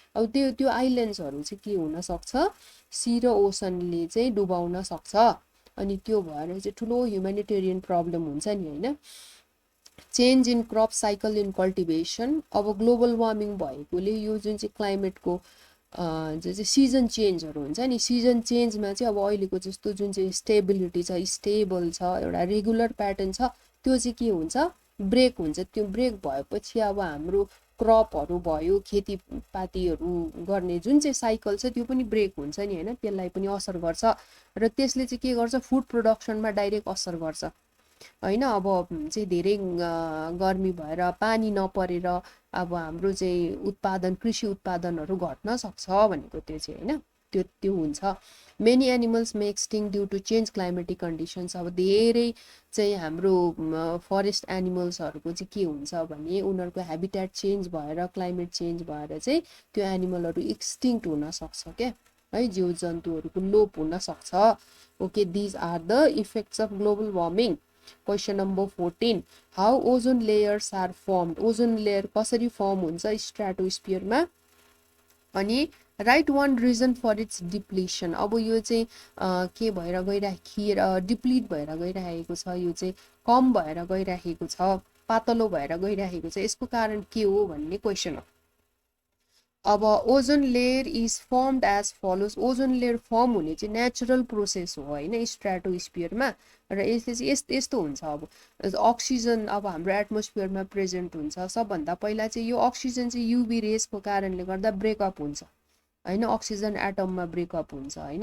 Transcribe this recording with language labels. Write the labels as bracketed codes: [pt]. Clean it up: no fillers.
[ne] अब त्यो आइल्यान्ड्सहरु चाहिँ के हुन सक्छ, सी र ओसनले चाहिँ डुबाउन सक्छ अनि त्यो भएर चाहिँ ठुलो ह्युमैनिटेरियन प्रब्लम हुन्छ नि हैन. [en] Change in crop cycle in cultivation. [ne] अब ग्लोबल वार्मिङ भएकोले यो जुन चाहिँ क्लाइमेटको चाहिँ सिजन चेन्जहरु हुन्छ नि, सिजन चेन्जमा चाहिँ अब अहिलेको जस्तो जुन चाहिँ स्टेबिलिटी छ, स्टेबल छ, एउटा रेगुलर प्याटर्न छ, त्यो चाहिँ के हुन्छ, ब्रेक हुन्छ. त्यो ब्रेक भएपछि अब हाम्रो क्रपहरु भयो, खेतीपातीहरु गर्ने जुन चाहिँ साइकल छ त्यो पनि ब्रेक हुन्छ नि हैन, त्यसलाई पनि असर गर्छ र त्यसले चाहिँ के गर्छ, फुड प्रोडक्सनमा डाइरेक्ट असर गर्छ हैन. अब चाहिँ धेरै गर्मी भएर पानी नपरेर अब हाम्रो चाहिँ उत्पादन, कृषि उत्पादनहरु घट्न सक्छ भनेको त्यो चाहिँ हैन, त्यो हुन्छ. [en] Many animals may extinct due to change climatic conditions. [ne] अब धेरै चाहिँ हाम्रो फरेस्ट एनिमल्सहरुको चाहिँ के हुन्छ भने उनीहरुको ह्याबिटेट चेन्ज भएर, क्लाइमेट चेन्ज भएर चाहिँ त्यो एनिमलहरु एक्सटिङ्क्ट हुन सक्छ के है, जीव जन्तुहरुको लोप हुन सक्छ. [en] Okay, this are the effects of global warming. Question number 14. How ozone layers are formed? Ozone layer [ne] कसरी फर्म हुन्छ स्ट्राटोस्फियरमा अनि [en] Write one reason for its depletion. [ne] अब यो चाहिँ के भएर डिप्लिट भएर गइरहेको छ, यो चाहिँ कम भएर गइरहेको छ, पातलो भएर गइरहेको छ, यसको कारण के हो भन्ने क्वेशन हो. [en] अब ozone layer is formed as follows. [ne] Ozone layer form हुने चाहिँ नेचुरल प्रोसेस हो हैन स्ट्राटोस्फियरमा र यसले चाहिँ यस्तो हुन्छ. अब अक्सिजन अब हाम्रो एटमोस्फियरमा प्रेजेन्ट हुन्छ. सबभन्दा पहिला चाहिँ यो अक्सिजन चाहिँ युभी रेसको कारणले गर्दा ब्रेकअप हुन्छ हैन, अक्सिजन एटममा ब्रेकअप हुन्छ हैन.